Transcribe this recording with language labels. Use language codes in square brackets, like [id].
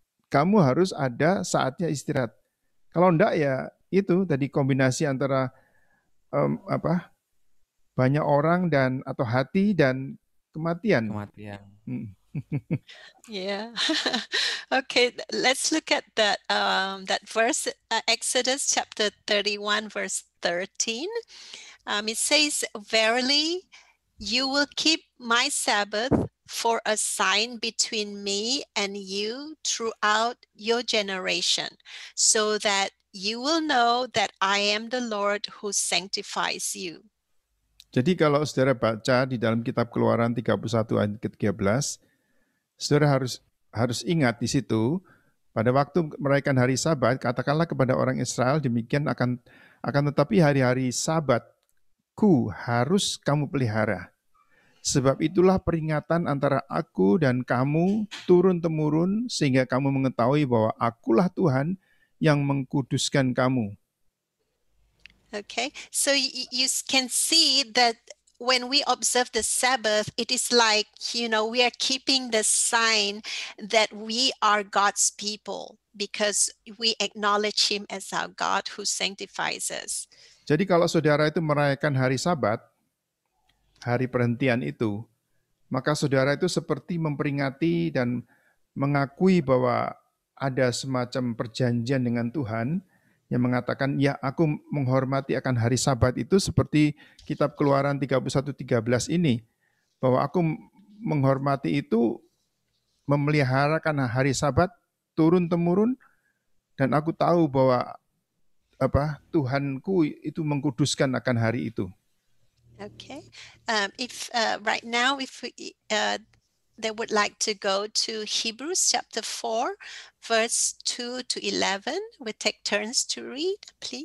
[id] Kamu harus ada saatnya istirahat. Kalau enggak ya itu tadi kombinasi antara banyak orang atau hati dan kematian. [en] Yeah. Okay, let's look at that verse, Exodus chapter 31, verse 13. It says, "Verily, you will keep my Sabbath for a sign between me and you throughout your generation, so that you will know that I am the Lord who sanctifies you." [id] Jadi kalau saudara baca di dalam kitab Keluaran 31 ayat ke-13, saudara harus ingat di situ, pada waktu merayakan hari Sabat, katakanlah kepada orang Israel demikian akan tetapi hari-hari Sabatku harus kamu pelihara. Sebab itulah peringatan antara aku dan kamu turun-temurun sehingga kamu mengetahui bahwa akulah Tuhan yang mengkuduskan kamu. [en] Okay, so you can see that when we observe the Sabbath, it is like, we are keeping the sign that we are God's people because we acknowledge Him as our God who sanctifies us. [id] Jadi kalau saudara itu merayakan hari Sabat, hari perhentian itu, maka saudara itu seperti memperingati dan mengakui bahwa ada semacam perjanjian dengan Tuhan yang mengatakan, ya aku menghormati akan hari Sabat itu seperti kitab Keluaran 31:13 ini, bahwa aku menghormati itu memeliharakan hari Sabat turun-temurun dan aku tahu bahwa Tuhanku itu mengkuduskan akan hari itu. [en] Okay, if right now, if they would like to go to Hebrews chapter 4, verse 2 to 11, we take turns to read, please.